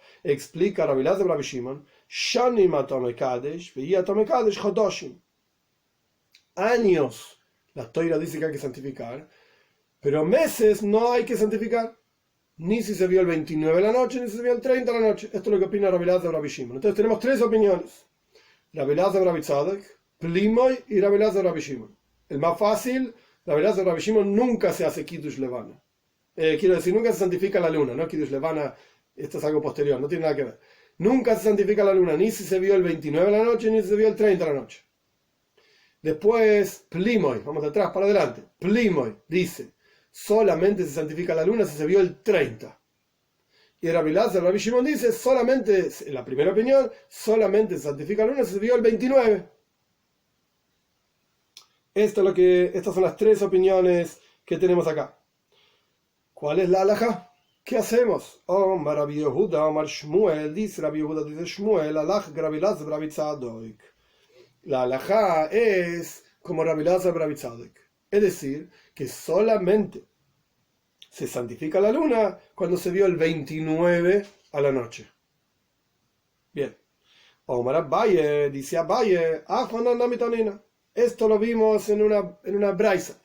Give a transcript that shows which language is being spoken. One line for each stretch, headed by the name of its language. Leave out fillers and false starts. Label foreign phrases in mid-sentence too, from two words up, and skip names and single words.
Spanish: Explica Rabbi Elazar Rabbi Shimon,
Hebrew: שנים אתה מקדש, ואי אתה מקדש חדשים.
Spanish: Años, la Toira dice que hay que santificar, pero meses no hay que santificar. Ni si se vio el 29 de la noche, ni si se vio el 30 de la noche. Esto es lo que opina Rabbi Elazar Rabbi Shimon. Entonces tenemos tres opiniones. Rabbi Elazar Rabbi Tzadok, Plimoy y Rabbi Elazar Rabbi Shimon. El más fácil, Rabbi Elazar Rabbi Shimon nunca se hace
Hebrew: קידוש לבנה.
Spanish: Quiero decir, nunca se santifica la luna, ¿no?
Hebrew: קידוש לבנה,
Spanish: esto es algo posterior, no tiene nada que ver. Nunca se santifica la luna, ni si se vio el 29 de la noche, ni si se vio el 30 de la noche. Después, Plimoy, vamos de atrás para adelante. Plimoy dice, solamente se santifica la luna si se vio el 30. Y Rabbi Elazar Rabbi Shimon dice, solamente, en la primera opinión, solamente se santifica la luna si se vio el 29. Estas son las tres opiniones que tenemos acá. ¿Cuál es la halajá? ¿Qué hacemos?
Hebrew: אמר רבי יהודה אמר שמואל,
Spanish: dice Rabbi Yehuda, dice Shmuel,
Hebrew: הלכה רבי אלעזר רבי צדוק.
Spanish: La halajá es como Rabbi Elazar Rabbi Tzadok. Es decir, que solamente se santifica la luna cuando se vio el 29 a la noche. Bien. Omar Abaye, dice Abaye, esto lo vimos en una braisa.